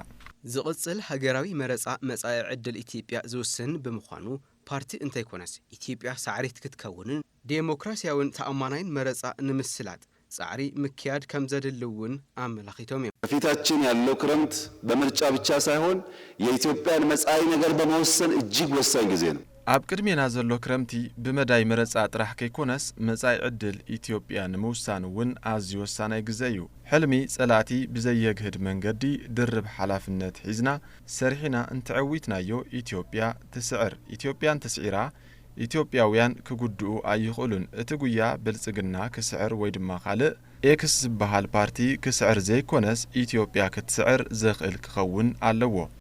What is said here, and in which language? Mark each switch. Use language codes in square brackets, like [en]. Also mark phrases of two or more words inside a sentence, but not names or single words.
[ti] ዝቕጽል ሃገራዊ መረፃ መጻኢ ዕድል ኢትዮጵያ ዝውስን ብምዃኑ ፓርቲ እንተይኮነስ ኢትዮጵያ ሳዕሪት ክትከውንን ዴሞክራሲያውን ተኣማናይን መረፃ ንምስላጥ ጻዕሪ ምክያድ ከም ዘድልውን አመላኺቶም እዮም። [am] በፊታችን ያለው ክረምት በምርጫ ብቻ ሳይሆን የኢትዮጵያን መጻኢ ነገር በመወሰን እጅግ ወሳኝ ጊዜ ነው። [ti] ኣብ ቅድሜና ዘሎ ክረምቲ ብመዳይ መረፃ ጥራሕ ከይኮነስ መጻኢ ዕድል ኢትዮጵያ ንምውሳን እውን ኣዝዩ ወሳናይ ግዜ እዩ። ሕልሚ ጸላእቲ ብዘየግህድ መንገዲ ድርብ ሓላፍነት ሒዝና ሰሪሕና እንትዕዊትናዮ ኢትዮጵያ ትስዕር። ኢትዮጵያን ተስዒራ ኢትዮጵያውያን ክጉድኡ ኣይኽእሉን። እቲ ጉያ ብልጽግና ክስዕር ወይ ድማ ካልእ ኤክስ ዝበሃል ፓርቲ ክስዕር ዘይኮነስ ኢትዮጵያ ክትስዕር ዘኽእል ክኸውን ኣለዎ።